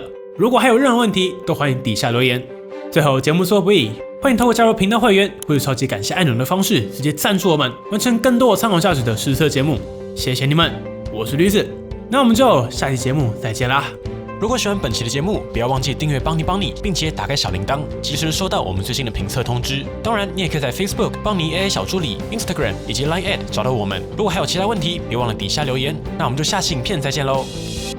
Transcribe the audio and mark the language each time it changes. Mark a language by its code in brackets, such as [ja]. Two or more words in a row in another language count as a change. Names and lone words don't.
[zh] 如果還有任何問題，都歡迎底下留言。最後，節目最後不易，歡迎透過加入頻道會員或者超級感謝按鈕的方式，直接贊助我們，完成更多有參考價值的實測節目。謝謝你們，我是驢子，那我們就下期節目再見啦。如果喜歡本期的節目，不要忘記訂閱邦尼，並且打開小鈴鐺，及時收到我們最新的評測通知。當然，你也可以在 Facebook 邦尼 AI 小助理、Instagram 以及 Line@ 找到我們。如果還有其他問題，別忘了底下留言。那我們就下期影片再見嘍。